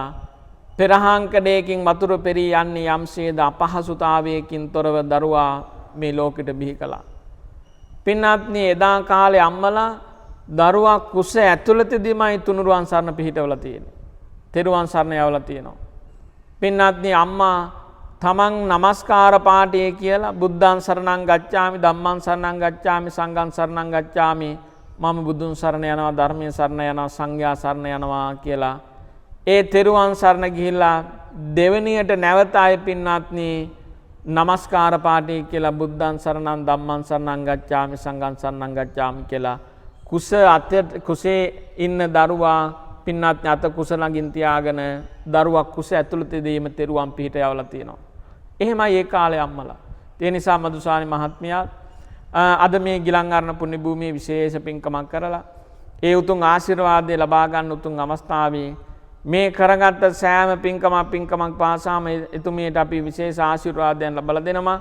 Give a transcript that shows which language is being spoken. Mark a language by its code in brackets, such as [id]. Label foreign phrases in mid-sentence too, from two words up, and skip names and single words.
[si] පෙරහංකඩයකින් වතුර පෙරී යන්නේ යම්සේද අපහසුතාවයකින් තොරව දරුවා මේ ලෝකෙට බිහි කළා. පින්වත්නි එදා කාලේ අම්මලා දරුවා කුස ඇතුළතදීමයි තුනුරුවන් සරණ පිහිටවලා තියෙන්නේ. තෙරුවන් සරණ යවලා තියෙනවා. පින්වත්නි අම්මා තමන් නමස්කාර පාඨය කියලා [pi] බුද්ධං සරණං ගච්ඡාමි ධම්මං සරණං ගච්ඡාමි සංඝං සරණං ගච්ඡාමි [si] මම බුදුන් සරණ යනවා ධර්මයේ සරණ යනවා සංඝයා සරණ යනවා කියලා ඒ තෙරුවන් සරණ ගිහිල්ලා දෙවෙනියට නැවත ආයෙ පින්වත්නි නමස්කාර පාඨය කියලා [pi] බුද්ධං සරණං ධම්මං සරණං ගච්ඡාමි සංඝං සරණං ගච්ඡාමි [si] කියලා කුසේ ඉන්න දරුවා පින්වත්නි අත කුස ළඟින් තියාගෙන දරුවා කුස ඇතුළතදීම තෙරුවන් පිහිට යවලා තියෙනවා. එහෙමයි ඒ කාලේ අම්මලා. ඒ නිසා මදුසානි මහත්මියා අද මේ ගිලන්අරණ පුණ්‍ය භූමියේ විශේෂ පින්කමක් කරලා ඒ උතුම් ආශිර්වාදය ලබා ගන්න උතුම් අවස්ථාවේ මේ කරගත්ත සෑම පින්කමක් පාසාම එතුමියට අපි විශේෂ ආශිර්වාදයන් ලබා දෙනවා.